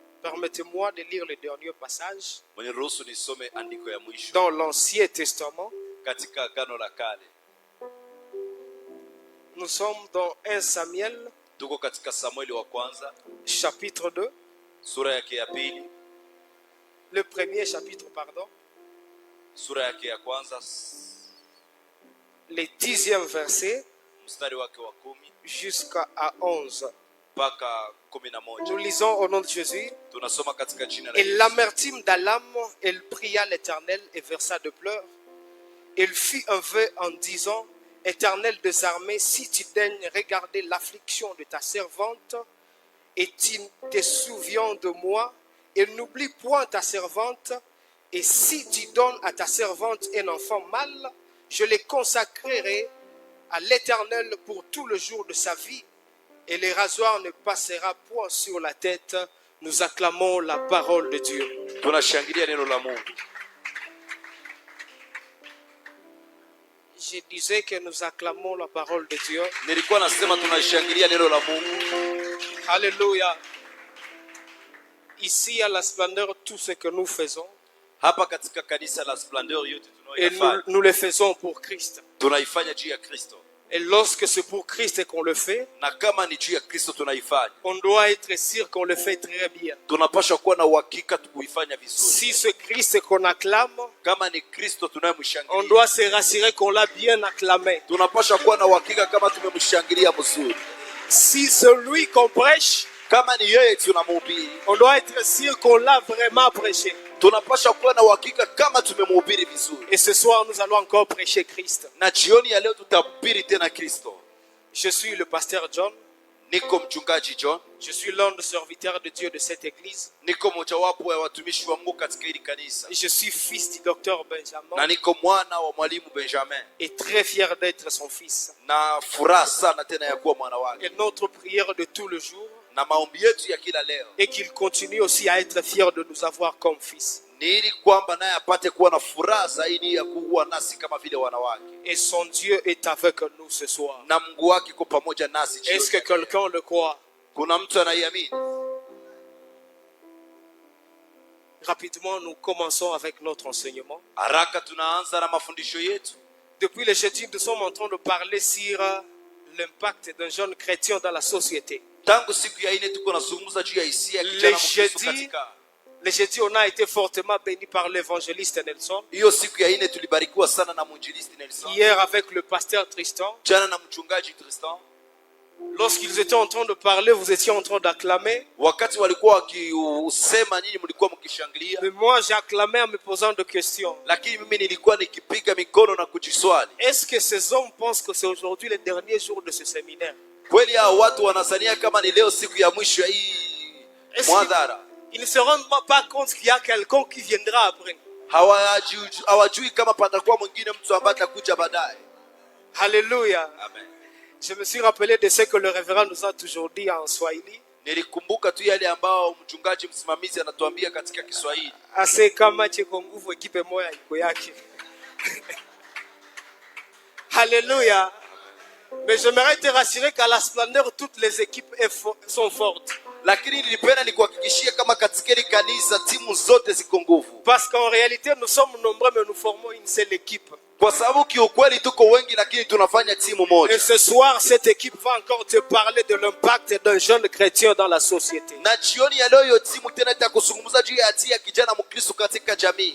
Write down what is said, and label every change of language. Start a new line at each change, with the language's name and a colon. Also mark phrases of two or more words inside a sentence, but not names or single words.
French: Permettez-moi de lire le dernier passage
Swahili: Mniruhusu nisome andiko ya mwisho
French: dans l'Ancien Testament.
Swahili: katika Agano la Kale.
French: Nous sommes dans 1 Samuel,
Swahili: Tuko katika Samueli wa kwanza,
French: chapitre 2,
Swahili: sura yake ya pili,
French: le premier chapitre, pardon,
Swahili: sura yake ya kwanza,
French: le 10e verset
Swahili: mstari wake wa 10
French: jusqu'à 11.
Swahili: mpaka
French: Nous
Swahili: 11.
French: lisons au nom de Jésus.
Swahili: Tunasoma katika jina la
French: Et
Swahili: Yesu.
French: l'amertume d'Alam, elle pria l'Éternel et versa de pleurs. Elle fit un vœu en disant: Éternel des armées, si tu daignes regarder l'affliction de ta servante, et tu te souviens de moi, et n'oublie point ta servante, et si tu donnes à ta servante un enfant mâle, je le consacrerai à l'Éternel pour tout le jour de sa vie, et le rasoir ne passera point sur la tête. Nous acclamons la parole de Dieu.
Swahili: Tunashangilia neno la Mungu.
French: Je disais que nous acclamons la parole de Dieu.
Swahili: Nilikuwa nasema tunashangilia neno la Mungu.
French: Alléluia. Ici à la splendeur, tout ce que nous faisons,
Swahili: Hapa katika kanisa la Splendeur yote
French: et
Swahili: tunayoifanya,
French: nous le faisons pour Christ.
Swahili: tunaifanya juu ya Kristo.
French: Et lorsque c'est pour Christ qu'on le fait,
Swahili: Na kama ni juu ya Kristo tunaifanya,
French: on doit être sûr qu'on le fait très bien.
Swahili: tunapaswa kuwa na uhakika kuifanya vizuri.
French: Si c'est Christ qu'on acclame,
Swahili: Kama ni Kristo
French: on
Swahili: tunayemshangilia,
French: doit se rassurer qu'on l'a bien acclamé.
Swahili: tunapaswa kuwa na uhakika kama tumemshangilia mzuri.
French: Si c'est lui qu'on prêche,
Swahili: Kama ni yeye tunamhubiri,
French: on doit être sûr qu'on l'a vraiment prêché.
Swahili: tunapaswa kuwa na uhakika kama tumemhubiri vizuri.
French: Et ce soir, nous allons encore prêcher Christ.
Swahili: Na jioni ya leo tutahubiri tena Kristo.
French: Je suis le pasteur John.
Swahili: Niko mchungaji John,
French: Je suis l'un des serviteurs de Dieu de cette église.
Swahili: niko mojawapo ya watumishi wa Mungu katika hili kanisa,
French: Je suis fils du docteur
Swahili: na Benjamin niko mwana wa mwalimu Benjamin,
French: et très fier d'être son fils.
Swahili: na furaha sana tena ya kuwa mwana wake.
French: Et notre prière de tout le jour
Swahili: Na maombi yetu ya kila leo
French: est qu'il continue aussi à être fier de nous avoir comme fils.
Swahili: ni ili kwamba naye apate kuwa na furaha zaidi ya kuwa nasi kama vile wanawake,
French: Et son Dieu est avec nous ce soir.
Swahili: na Mungu wake iko pamoja nasi jioni.
French: Est-ce que quelqu'un le croit?
Swahili: Kuna mtu anaiamini?
French: Rapidement, nous commençons avec notre enseignement.
Swahili: Haraka tunaanza na mafundisho yetu.
French: Depuis le jeudi, nous sommes en train de parler sur l'impact d'un jeune chrétien dans la société.
Swahili: Tangu siku ya ine tuko nazungumza juu ya hisia ya kijana Mkristo katika.
French: Le jeudi, on a été fortement béni par l'évangéliste Nelson.
Swahili: Hiyo siku ya ine tulibarikiwa sana na mwinjilisti Nelson.
French: Hier, avec le pasteur Tristan.
Swahili: Jana na mchungaji Tristan.
French: Lorsqu'ils étaient en train de parler, vous étiez en train d'acclamer.
Swahili: Wakati walikuwa wakiusema, nyinyi mlikuwa mkishangilia.
French: Mais moi, j'ai acclamé en me posant des questions.
Swahili: Lakini mimi nilikuwa nikipiga mikono na kujiswali.
French: Est-ce que ces hommes pensent que c'est aujourd'hui le dernier jour de ce séminaire?
Swahili: Kweli hao watu wanazania kama ni leo siku ya mwisho ya hii mwadhara?
French: Ils ne se rendent pas compte qu'il y a quelqu'un qui viendra après.
Swahili: Hawajui kama patakuwa mwingine mtu ambaye atakuja baadaye.
French: Alléluia. Amen. Je me suis rappelé de ce que le révérend nous a toujours dit en Swahili.
Swahili: Nilikumbuka tu yale ambao mchungaji msimamizi anatuambia katika Kiswahili. Ase kama cheko nguvu ekipe moya iko yake.
French: Alléluia. Mais j'aimerais te rassurer qu'à la splendeur, toutes les équipes sont fortes.
Swahili: Lakini nilipenda nikuhakikishie kama katika hili kanisa timu zote ziko nguvu.
French: Parce qu'en réalité, nous sommes nombreux mais nous formons une seule équipe.
Swahili: Kwa sababu kiukweli tuko wengi lakini tunafanya timu moja.
French: Et ce soir, cette équipe va encore te parler de l'impact d'un jeune chrétien dans la société.
Swahili: Na jioni ya leo hiyo timu tena itakuzungumza juu ya hatia ya kijana Mkristo katika jamii.